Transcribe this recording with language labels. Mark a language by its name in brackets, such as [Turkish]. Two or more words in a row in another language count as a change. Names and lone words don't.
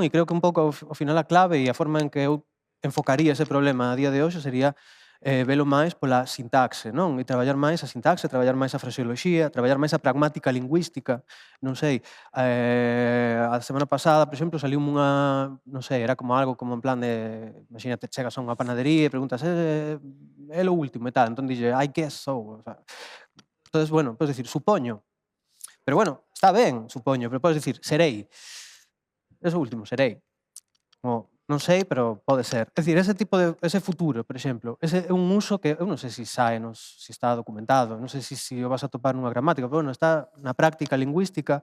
[Galician] E creo que un pouco ao final a clave e a forma en que eu enfocaría ese problema a día de hoxe sería velo máis pola sintaxe, non? E traballar máis a sintaxe, traballar máis a fraseoloxía, traballar máis a pragmática lingüística, non sei. A semana pasada, por exemplo, saliu unha, non sei, era como algo como en plan de, imagínate, chegas a unha panadería e preguntas [Spanish] é lo último [Galician] e tal, entón dille, [English] I guess so. [Spanish] O sea, [Galician] entonces, bueno, podes decir, supoño. Pero bueno, está ben, supoño, pero podes decir, serei. [Spanish] Eso último, [Galician] serei. Como, non sei, pero pode ser. É dicir, ese futuro, por exemplo, ese é un uso que eu non sei se se está documentado, non sei se o vas a topar nunha gramática, pero bueno, está na práctica lingüística.